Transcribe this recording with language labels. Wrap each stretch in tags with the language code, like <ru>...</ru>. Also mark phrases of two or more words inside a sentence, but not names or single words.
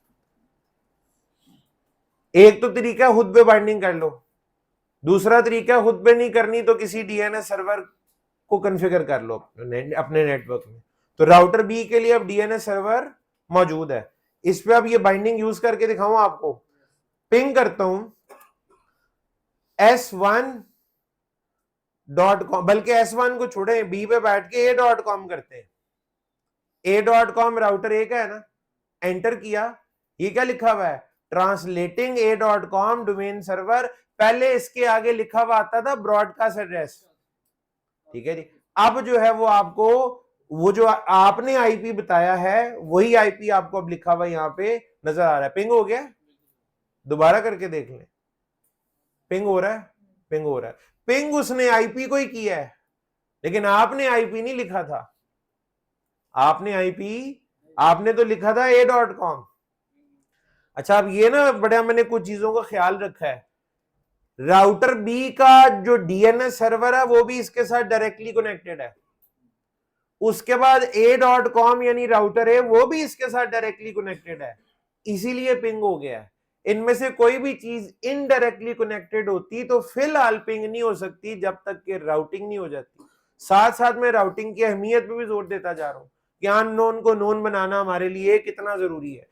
<hi>एक तो तरीका है खुद पे बाइंडिंग कर लो, दूसरा तरीका है खुद पे नहीं करनी तो किसी</hi> <en>DNS server</en> <hi>को कॉन्फ़िगर कर लो अपने नेटवर्क में। तो</hi> <en>router B</en> <hi>के लिए अब</hi> <en>DNS server</en> <hi>मौजूद है, इस पे अब ये बाइंडिंग यूज करके दिखाऊं आपको। पिंग करता हूं s1.com, बल्कि s1 को छोड़े, बी पे बैठ के a.com करते हैं। a.com</hi> <en>router A</en> <hi>का है ना, एंटर किया, ये क्या लिखा हुआ है,</hi> <en>translating a.com domain server.</en> <hi>पहले इसके आगे लिखा हुआ आता था</hi> <en>broadcast address,</en> <hi>ठीक है जी। अब जो है वो आपको वो जो आपने आईपी बताया है वही आईपी आपको अब लिखा हुआ यहां पे नजर आ रहा है। पिंग हो गया, दोबारा करके देख लें, पिंग हो रहा है, पिंग हो रहा है। पिंग उसने आईपी को ही किया है, लेकिन आपने आईपी नहीं लिखा था, आपने आईपी आपने तो लिखा था a.com। अच्छा, अब ये ना बड़ा मैंने कुछ चीजों का ख्याल रखा है।</hi> <en>router B</en> <hi>का जो</hi> <en>DNS server</en> <hi>है वो भी इसके साथ</hi> <en>directly connected</en> <hi>है, उसके बाद a.com यानी राउटर है वो भी इसके साथ</hi> <en>directly connected</en> <hi>है, इसीलिए पिंग हो गया है। इनमें से कोई भी चीज</hi> <en>indirectly connected</en> <hi>होती तो फिलहाल पिंग नहीं हो सकती जब तक कि राउटिंग नहीं हो जाती। साथ साथ में राउटिंग की अहमियत पे भी जोर देता जा रहा हूं कि अननोन को नोन बनाना हमारे लिए कितना जरूरी है।</hi>